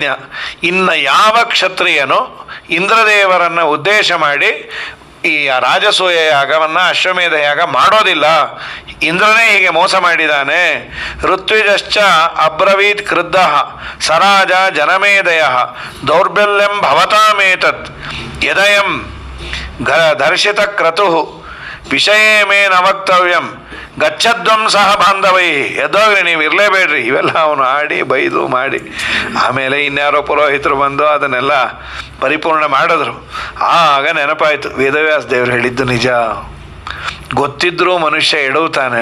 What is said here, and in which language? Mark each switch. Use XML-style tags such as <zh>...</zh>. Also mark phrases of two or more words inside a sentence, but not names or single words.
<kn>ಇನ್ನು ಯಾವ ಕ್ಷತ್ರಿಯನು ಇಂದ್ರದೇವರನ್ನು ಉದ್ದೇಶ ಮಾಡಿ ಈ ರಾಜಸೂಯ ಯಾಗವನ್ನು ಅಶ್ವಮೇಧ ಯಾಗ ಮಾಡೋದಿಲ್ಲ. ಇಂದ್ರನೇ ಹೀಗೆ ಮೋಸ ಮಾಡಿದ್ದಾನೆ.</kn> <sa>ಋತ್ವಿಜಶ್ಚ ಅಬ್ರವೀತ್ ಕ್ರುದ್ಧ ಸರಾಜ ಜನಮೇದಯ ದೌರ್ಬಲ್ಯಂ ಭವತಾಮೇತತ್ ಯದಯಂ ದರ್ಶಿತ ಕ್ರತು ವಿಷಯೇ ಮೇ ನ ವಕ್ತವ್ಯಂ ಗಚ್ಚದ್ವಂ ಸಹ ಬಾಂಧವೈ.</sa> <kn>ಎದ್ದೋಗ್ರಿ, ನೀವು ಇರಲೇಬೇಡ್ರಿ. ಇವೆಲ್ಲ ಅವನು ಆಡಿ ಬೈದು ಮಾಡಿ ಆಮೇಲೆ ಇನ್ಯಾರೋ ಪುರೋಹಿತರು ಬಂದು ಅದನ್ನೆಲ್ಲ ಪರಿಪೂರ್ಣ ಮಾಡಿದ್ರು. ಆಗ ನೆನಪಾಯಿತು ವೇದವ್ಯಾಸ ದೇವರು ಹೇಳಿದ್ದು ನಿಜ. ಗೊತ್ತಿದ್ರೂ ಮನುಷ್ಯ ಎಡವುತ್ತಾನೆ.</kn>